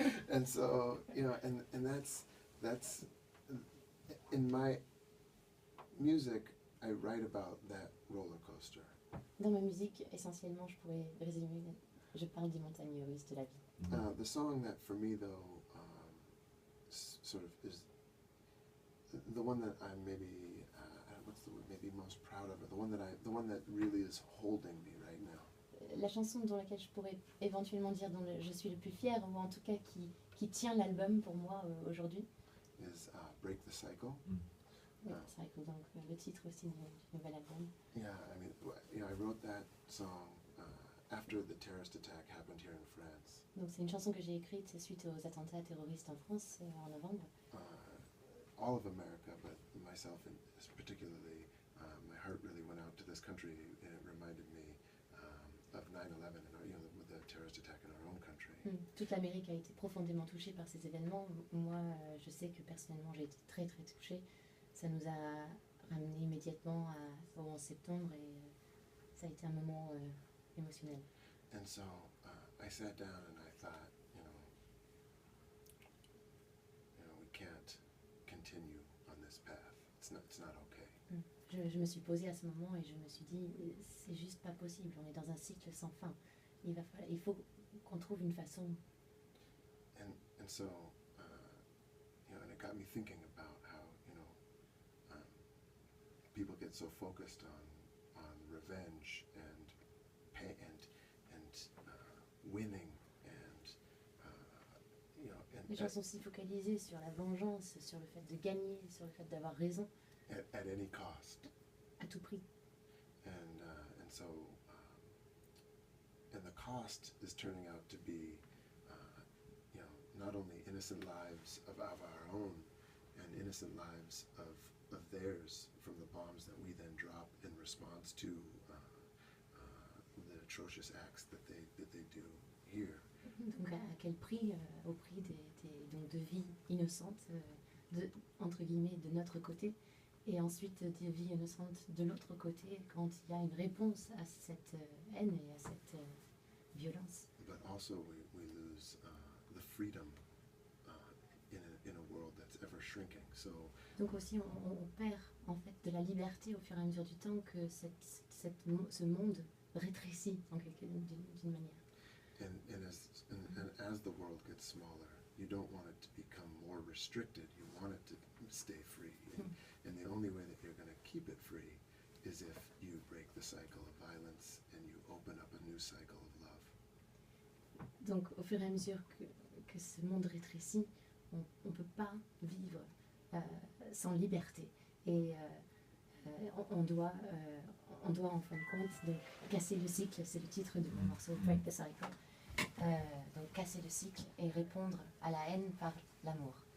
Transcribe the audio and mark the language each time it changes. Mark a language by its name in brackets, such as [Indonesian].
[English] And so, and that's in my music, I write about that roller coaster. [French] Dans ma musique, essentiellement, je pourrais résumer, je parle des montagnes russes de la vie. [English] The song that for me though, sort of is the one that I'm maybe what's the word, maybe most proud of, or the one that really is holding me right now. La chanson dans laquelle je pourrais éventuellement dire je suis le plus fier, ou en tout cas qui tient l'album pour moi aujourd'hui. Is Break the Cycle. [French] Oui, c'est vrai que donc le titre aussi du nouvel album. [English] Yeah, I mean, I wrote that song after the terrorist attack happened here in France. [French] Donc c'est une chanson que j'ai écrite suite aux attentats terroristes en France en novembre. [English] All of America, but myself particularly, my heart really went out to this country, and it reminded me of 9/11 and with the terrorist attack in our own country. [French] Toute l'Amérique a été profondément touchée par ces événements. Moi, je sais que personnellement, j'ai été très très touchée. Ça nous a ramené immédiatement au 11 septembre et ça a été un moment émotionnel. [English] And so I sat down and I thought, we can't continue on this path. It's not okay. [French] Je me suis posée à ce moment et je me suis dit, c'est juste pas possible. On est dans un cycle sans fin. Il faut qu'on trouve une façon. [English] And so, and it got me thinking about how, people get so focused on revenge and pay and winning and [French] Les gens sont si focalisés sur la vengeance, sur le fait de gagner, sur le fait d'avoir raison. [English] at any cost. [French] À tout prix. [English] And so and the cost is turning out to be not only innocent lives of our own and innocent lives of theirs from the bombs that we then drop in response to the atrocious acts that they do here. [French] Donc à quel prix? Au prix donc de vies innocentes, entre guillemets, de notre côté, et ensuite des vies innocentes de l'autre côté quand il y a une réponse à cette haine et à cette violence. [English] But also we lose the freedom in a world that's ever shrinking. So [French] donc aussi on perd en fait de la liberté au fur et à mesure du temps que ce monde rétrécit d'une manière. [English] And as the world gets smaller, you don't want it to become more restricted. You want it to stay free. And the only way that you're going to keep it free is if you break the cycle of violence and you open up a new cycle of love. [French] Donc au fur et à mesure que ce monde rétrécit, on ne peut pas vivre sans liberté. Et on doit en fin de compte donc, casser le cycle, c'est le titre de mon morceau, Break the Cycle. Donc casser le cycle et répondre à la haine par l'amour.